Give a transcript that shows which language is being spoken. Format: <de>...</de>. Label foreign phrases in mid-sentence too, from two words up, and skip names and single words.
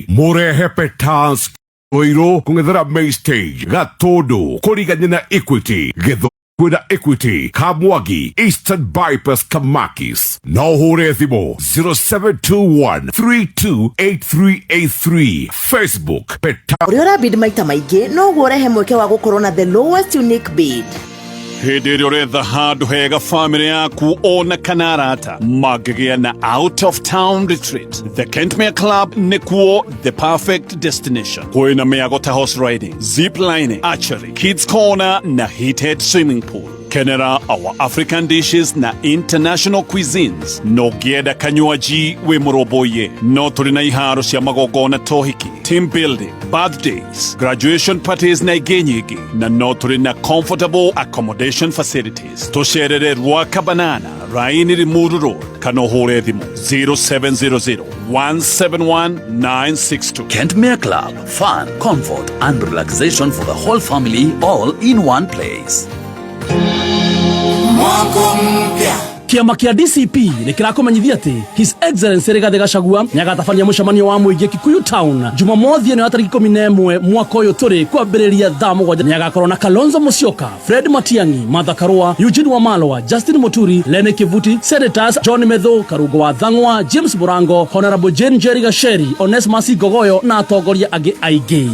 <ki>Mũrehe Peters Rũirũ kũng'ethera</ki> <en>main stage,</en> <ki>Gatũndũ kũrigania na Equity, Gĩthũ kwĩna Equity, Kamwangi, Eastern Bypass Kamakis. Na ũhũre thimũ 0721328383. Facebook Peters. Ũrĩa ũrabid maita maingĩ noguo ũrehe mweke wa gũkorwo na</ki> <en>the lowest unique bid.</en> <ki>Hĩndĩ ĩrĩa ũretha handũ hega famĩlĩ yaku ona kana arata mangĩgĩa na</ki> <en>out of town retreat,</en> <ki>the Kentmere Club nĩkuo</ki> <en>the perfect destination.</en> <ki>Kwĩna mĩago ta</ki> <en>horse riding, zip lining, archery, kids corner</en> <ki>na</ki> <en>heated swimming pool.</en> <ki>Kenera</ki> <en>our African dishes</en> <ki>na</ki> <en>international cuisines.</en> <ki>No gieda kanywaji we muroboye. No turina iharo cia magogona tohiki,</ki> <en>team building, birthdays, graduation parties</en> <ki>na igenyigi. Na no turina</ki> <en>comfortable accommodation facilities.</en> <ki>Tosherere Ruaka Banana, Raini Rimuru Road, Kanohore Edimo, 0700 171 962.</ki> <en>Kentmere Club, fun, comfort and relaxation for the whole family all in one place.</en> <ki>Kiama kia DCP nikirakomenyithia ati</ki> <en>His Excellency</en> <ki>Rigathi Gachagua nĩagatabania mũcemanio wa mũingĩ Kikuyu Town Jumamothi ĩno ya tarĩki 11 mwaka ũyũ tũrĩ kwambĩrĩria thaa 7. Nĩagakorwo na Kalonzo Musyoka, Fred Matiang'i, Martha Karua, Eugene Wamalwa, Justin Muturi, Lene Kivuti, Senators John Medho, Karungo wa Thang'wa, James Murango, Honorable Jane Njeri Gacheri, Onesmus Gogoyo na atongoria angĩ aingĩ.</ki>